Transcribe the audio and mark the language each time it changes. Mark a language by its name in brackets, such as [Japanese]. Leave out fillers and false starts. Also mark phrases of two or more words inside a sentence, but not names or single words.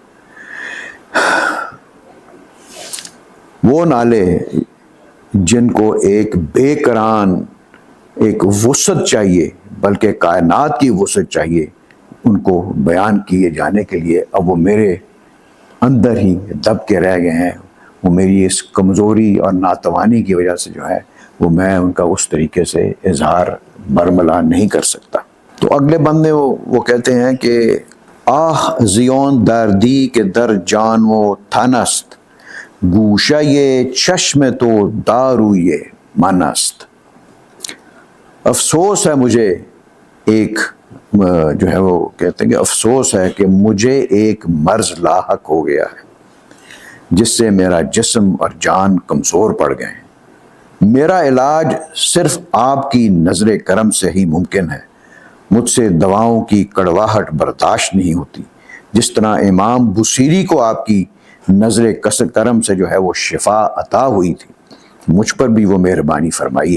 [Urdu] وہ نالے جن کو ایک بے کران ایک وسعت چاہیے، بلکہ کائنات کی وسعت چاہیے، ان کو بیان کیے جانے کے لیے اب وہ میرے اندر ہی دب کے رہ گئے ہیں، وہ میری اس کمزوری اور ناتوانی کی وجہ سے جو ہے وہ میں ان کا اس طریقے سے اظہار برملا نہیں کر سکتا۔ تو اگلے بند میں وہ کہتے ہیں کہ [Persian] آہ زیون دردی کے در جان و تن است، گوشہ یہ چشم تو دارو یہ من است۔ [Urdu] افسوس ہے مجھے ایک جو ہے وہ کہتے ہیں کہ افسوس ہے کہ مجھے ایک مرض لاحق ہو گیا ہے جس سے میرا جسم اور جان کمزور پڑ گئے ہیں، میرا علاج صرف آپ کی نظر کرم سے ہی ممکن ہے، مجھ سے دواؤں کی کڑواہٹ برداشت نہیں ہوتی، جس طرح امام بصیری کو آپ کی نظر کرم سے جو ہے وہ شفا عطا ہوئی تھی، مجھ پر بھی وہ مہربانی فرمائیے۔